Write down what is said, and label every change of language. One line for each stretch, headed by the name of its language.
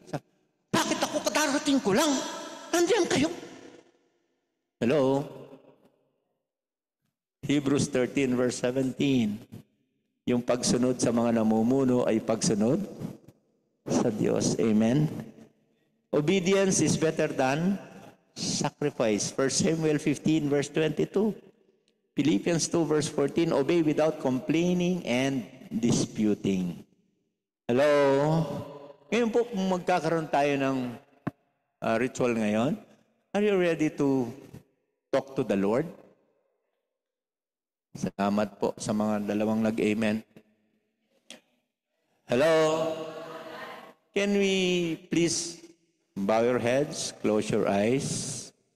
Filipino: Sabi, bakit ako kadarating ko lang? Nandiyan kayo. Hello?
English: Hebrews 13 verse 17.
Filipino: Yung pagsunod sa mga namumuno ay pagsunod sa Diyos. Amen?
English: Obedience is better than sacrifice. 1 Samuel 15 verse 22. Philippians 2 verse 14. Obey without complaining and disputing. Hello?
Filipino: Ngayon po, kung magkakaroon tayo ng ritual ngayon,
English: are you ready to talk to the Lord?
Filipino: Salamat po sa mga dalawang nag-amen.
English: Hello? Can we please bow your heads, close your eyes?